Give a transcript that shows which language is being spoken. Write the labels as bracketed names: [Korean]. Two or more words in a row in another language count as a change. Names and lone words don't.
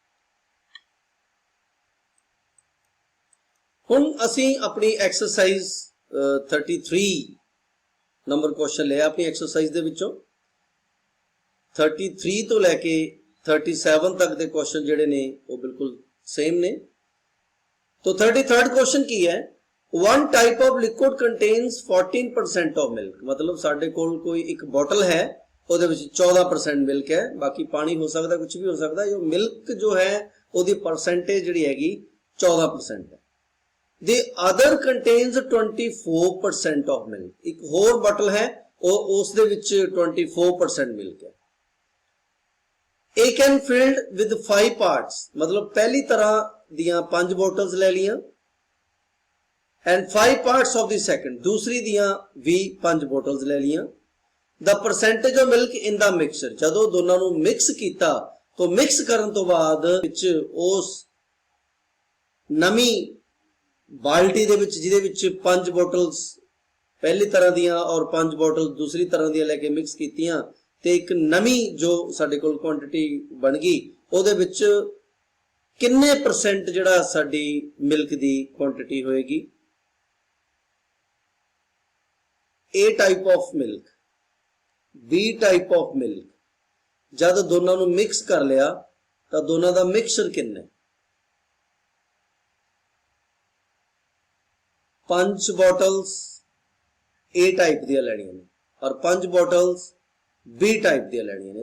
[Punjabi] ਹੁਣ ਅਸੀਂ ਆਪਣੀ ਐਕਸਰਸਾਈਜ਼ 33 ਨੰਬਰ ਕੁਐਸ਼ਚਨ ਲਿਆ ਆਪਣੀ ਐਕਸਰਸਾਈਜ਼ ਦੇ ਵਿੱਚੋਂ। 33 ਤੋਂ ਲੈ ਕੇ 37 ਤੱਕ ਦੇ ਕੁਐਸ਼ਚਨ ਜਿਹੜੇ ਨੇ ਉਹ ਬਿਲਕੁਲ ਸੇਮ ਨੇ। ਤਾਂ 33rd ਕੁਐਸ਼ਚਨ ਕੀ ਹੈ, [English] One type of liquid contains 14% of milk. [Punjabi] ਮਤਲਬ ਸਾਡੇ ਕੋਲ ਕੋਈ ਇੱਕ ਬੌਟਲ ਹੈ, ਉਹਦੇ ਵਿੱਚ [Hindi] 14% मिल्क है, बाकी पानी हो सकता, कुछ भी हो सकता है। [Punjabi] ਜੋ ਮਿਲਕ ਜੋ ਹੈ ਉਹਦੀ ਪਰਸੈਂਟੇਜ ਜਿਹੜੀ ਹੈਗੀ 14% ਹੈ। [English] The other contains 24% of milk। [Punjabi] ਇੱਕ ਹੋਰ ਬੌਟਲ ਹੈ ਉਸ ਦੇ ਵਿੱਚ 24% ਮਿਲਕ ਹੈ। [English] A can filled with 5 parts। [Punjabi] ਮਤਲਬ ਪਹਿਲੀ ਤਰ੍ਹਾਂ ਦੀਆਂ 5 ਬੌਟਲਜ਼ ਲੈ ਲਈਆਂ ਐਂਡ [English] 5 parts of the second, [Punjabi] ਦੂਸਰੀ ਦੀਆਂ ਵੀ 5 ਬੌਟਲਜ਼ ਲੈ ਲਈਆਂ। [English] The percentage of milk in the mixture, [Punjabi] ਜਦੋਂ ਦੋਨਾਂ ਨੂੰ ਮਿਕਸ ਕੀਤਾ ਤਾਂ ਮਿਕਸ ਕਰਨ ਤੋਂ ਬਾਅਦ ਵਿੱਚ ਉਸ ਨਵੀਂ ਬਾਲਟੀ ਦੇ ਵਿੱਚ ਜਿਹਦੇ ਵਿੱਚ 5 ਬੌਟਲਜ਼ ਪਹਿਲੀ ਤਰ੍ਹਾਂ ਦੀਆਂ ਔਰ 5 ਬੌਟਲ ਦੂਸਰੀ ਤਰ੍ਹਾਂ ਦੀਆਂ ਲੈ ਕੇ ਮਿਕਸ ਕੀਤੀਆਂ ਤੇ ਇੱਕ ਨਵੀਂ ਜੋ ਸਾਡੇ ਕੋਲ ਕੁਆਂਟਿਟੀ ਬਣ ਗਈ, ਉਹਦੇ ਵਿੱਚ ਕਿੰਨੇ ਪਰਸੈਂਟ ਜਿਹੜਾ ਸਾਡੀ ਮਿਲਕ ਦੀ ਕੁਆਂਟਿਟੀ ਹੋਏਗੀ। [English] A type of milk, B type of milk, [Punjabi] ਜਬ ਦੋਨਾਂ ਨੂੰ ਮਿਕਸ ਕਰ ਲਿਆ ਤਾਂ ਦੋਨਾਂ ਕਾ ਮਿਕਸਚਰ ਕਿੰਨਾ। 5 ਬੌਟਲਜ਼ ਏ ਟਾਈਪ ਦੀਆਂ ਲੈਣੀਆਂ ਨੇ ਔਰ 5 ਬੌਟਲਜ਼ ਬੀ ਟਾਈਪ ਦੀਆਂ ਲੈਣੀਆਂ ਨੇ।